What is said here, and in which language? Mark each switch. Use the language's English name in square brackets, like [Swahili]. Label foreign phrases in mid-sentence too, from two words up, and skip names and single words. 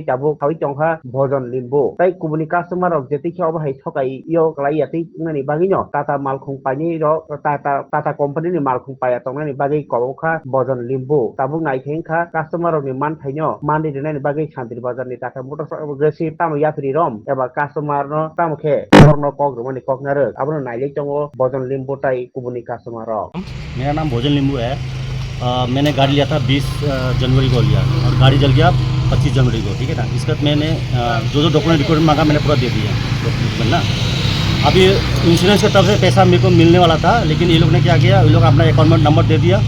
[Kok Borok] tabo kawi tongha Bhojon Limbu tai kubuni customer rok jeti khe obahai thokai yo klai ati ngani baginyo Tata Malkhung pani ro Tata company ni Malkhung paya tongani bagi kolokha Bhojon Limbu tabuk nai thengkha customer rok ni man thainyo mandi denani bagi Santir Bazar ni Tata Motors progressive tamu yatri rom eba customer no tamukhe korno kok romani kok nare abono nailek tongo Bhojon Limbu tai kubuni customer rok [Hindi] मेरा नाम भोजन लिंबू है। मैंने गाड़ी लिया था 20 जनवरी को लिया और गाड़ी जल गया 25 जनवरी को, ठीक है ना। इसके बाद मैंने जो डॉक्यूमेंट मांगा मैंने पूरा दे दिया डॉक्यूमेंट ना। अभी इंश्योरेंस की तरफ से पैसा मेरे को मिलने वाला था, लेकिन ये लोग ने क्या किया, ये लोग अपना अकाउंट में नंबर दे दिया।